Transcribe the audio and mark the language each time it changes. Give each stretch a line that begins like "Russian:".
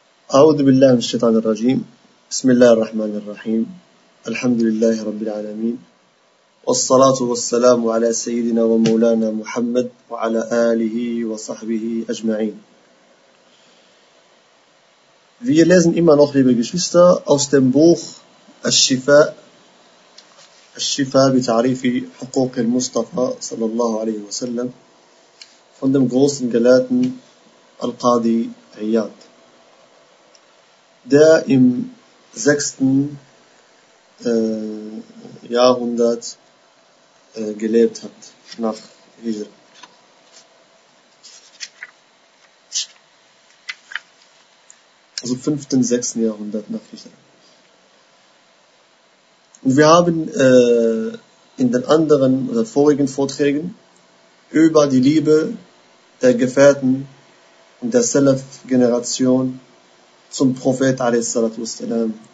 Arabic: أعوذ بالله من الشيطان الرجيم. بسم الله الرحمن الرحيم. الحمد لله رب العالمين، والصلاة والسلام على سيدنا ومولانا محمد وعلى آله وصحبه أجمعين.
German: Wir lesen immer noch, liebe Geschwister, aus dem Buch الشفاء.
Arabic: الشفاء بتعريف حقوق المصطفى صلى الله عليه وسلم
German: von dem großen Gelehrten
Arabic: القاضي عياض،
German: der im 6. Jahrhundert gelebt hat, nach Hijr. Also 5. 6. Jahrhundert nach Hijr. Und wir haben in den anderen oder vorigen Vorträgen über die Liebe der Gefährten und der Salaf-Generation zum Prophet a.s.w.